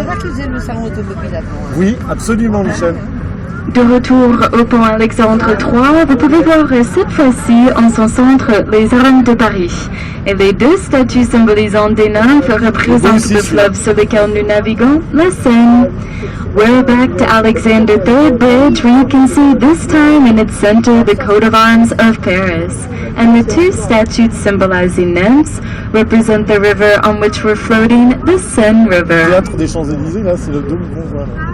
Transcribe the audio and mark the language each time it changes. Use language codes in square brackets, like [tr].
[fr] C'est là qu'ils faisaient le salon automobile avant. Oui, absolument, Michel. De retour au pont Alexandre III, vous pouvez voir cette fois-ci en son centre les armes de Paris. Et les deux statues symbolisant des nymphes représentent le fleuve sur lequel nous naviguons, la Seine. [en] We're back to Alexander III Bridge, where you can see this time in its center the coat of arms of Paris. And the two statues symbolizing nymphs represent the river on which we're floating, the Seine [fr] Le [en] River. [fr] théâtre des Champs-Élysées, là, c'est le dôme qu'on voit. Là.